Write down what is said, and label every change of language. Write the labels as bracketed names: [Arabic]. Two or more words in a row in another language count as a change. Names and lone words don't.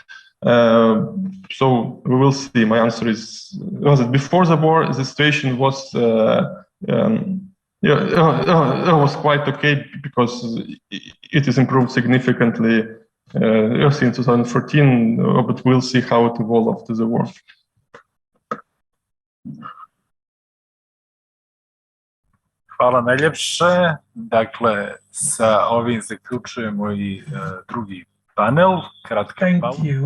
[English] So we will see. My answer is that before the war, the situation was quite okay, because it is improved significantly since 2014. But we'll see how it evolves after the war. [Bosnian] Hvala najljepše. Dakle, sa ovim zaključujemo i drugi panel. Kratka pauza.